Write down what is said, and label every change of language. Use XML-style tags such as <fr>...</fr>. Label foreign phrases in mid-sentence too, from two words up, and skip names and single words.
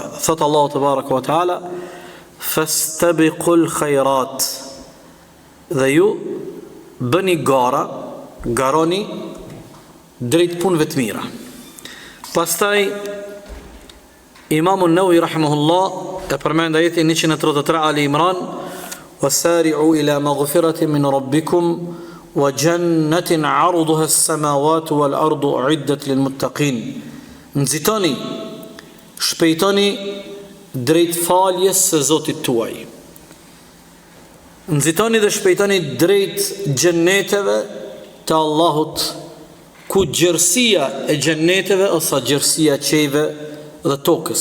<sq>Thot Allahu</sq> <ar>تبارك وتعالى فاستبقوا الخيرات,</ar> <sq>dhe ju bëni garoni drejt punëve të mira. Pastaj Imamu Nawawi rahimahullah e përmend ajetin 133 Ali Imran,</sq> <ar>وسارعوا إلى مغفرة من ربكم وجنة عرضها السماوات والأرض أعدت للمتقين.</ar> <sq>Nxitoni, shpejtoni drejt faljes së Zotit tuaj. Nxitoni dhe shpejtoni drejt xhenneteve të Allahut, ku gjerësia e xhenneteve ose gjerësia e qejve dhe tokës.</sq>